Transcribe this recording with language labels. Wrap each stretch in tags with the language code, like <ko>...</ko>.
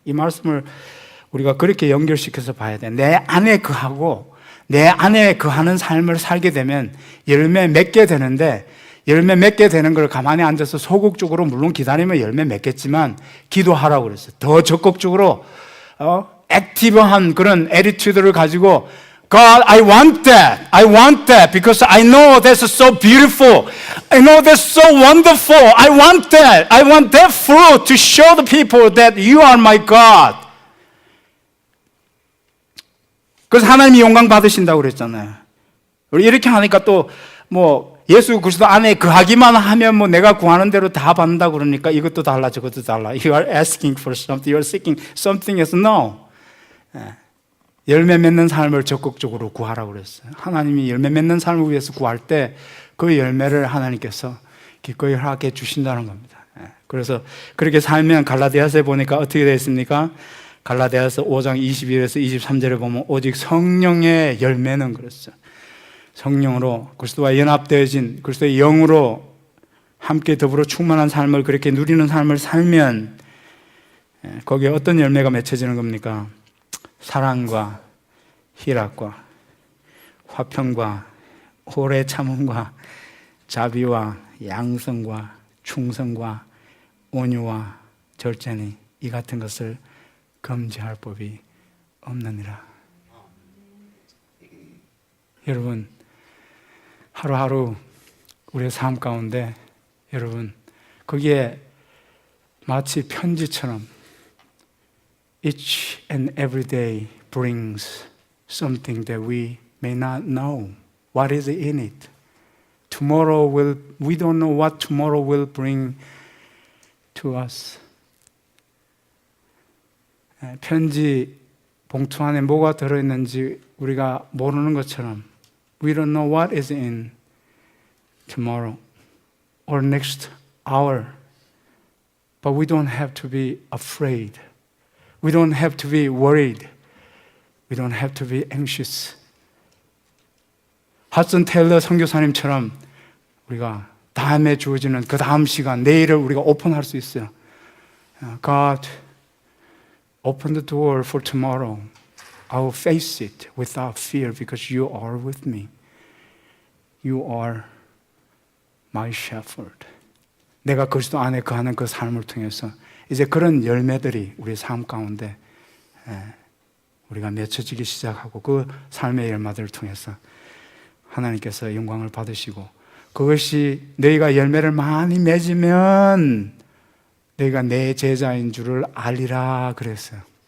<ko>이 말씀을 우리가 그렇게 연결시켜서 봐야 돼. 내 안에 거하고 내 안에 거하는 삶을 살게 되면 열매 맺게 되는데, 열매 맺게 되는 걸 가만히 앉아서 소극적으로 물론 기다리면 열매 맺겠지만 기도하라고 그랬어요. 더 적극적으로 액티브한 그런 애티튜드를 가지고</ko> <en>God, I want that. I want that because I know that's so beautiful. I know that's so wonderful. I want that. I want that fruit to show the people that you are my God.</en> <ko>그래서 하나님이 영광 받으신다고 그랬잖아요. 우리 이렇게 하니까 또 뭐 예수 그리스도 안에 거하기만 하면 뭐 내가 구하는 대로 다 받는다 그러니까 이것도 달라 저것도 달라.</ko> <en>You are asking for something. You are seeking something else. No.</en> <ko>열매 맺는 삶을 적극적으로 구하라고 그랬어요. 하나님이 열매 맺는 삶을 위해서 구할 때 그 열매를 하나님께서 기꺼이 허락해 주신다는 겁니다. 그래서 그렇게 살면 갈라디아서에 보니까 어떻게 되어 있습니까? 갈라디아서 5장 21에서 23절에 보면 오직 성령의 열매는 그랬어요. 성령으로 그리스도와 연합되어진 그리스도의 영으로 함께 더불어 충만한 삶을 그렇게 누리는 삶을 살면 거기에 어떤 열매가 맺혀지는 겁니까? 사랑과 희락과 화평과 오래 참음과 자비와 양성과 충성과 온유와 절제니 이 같은 것을 금지할 법이 없느니라. 여러분, 하루하루 우리의 삶 가운데 여러분 거기에 마치 편지처럼</ko> <en>each and every day brings something that we may not know. What is in it? We don't know what tomorrow will bring to us.</en> <ko>편지 봉투 안에 뭐가 들어있는지 우리가 모르는 것처럼</ko> <en>we don't know what is in tomorrow or next hour. But we don't have to be afraid. We don't have to be worried. We don't have to be anxious.</en> <ko>하슨 테일러 선교사님처럼 우리가 다음에 주어지는 그 다음 시간, 내일을 우리가 오픈할 수 있어요.</ko> <en>God, open the door for tomorrow. I will face it without fear because you are with me. You are my shepherd.</en> <ko>내가 그리스도 안에 거하는 그 삶을 통해서 이제 그런 열매들이 우리 삶 가운데 우리가 맺혀지기 시작하고 그 삶의 열매들을 통해서 하나님께서 영광을 받으시고 그것이 너희가 열매를 많이 맺으면 너희가 내 제자인 줄을 알리라 그랬어요.</ko>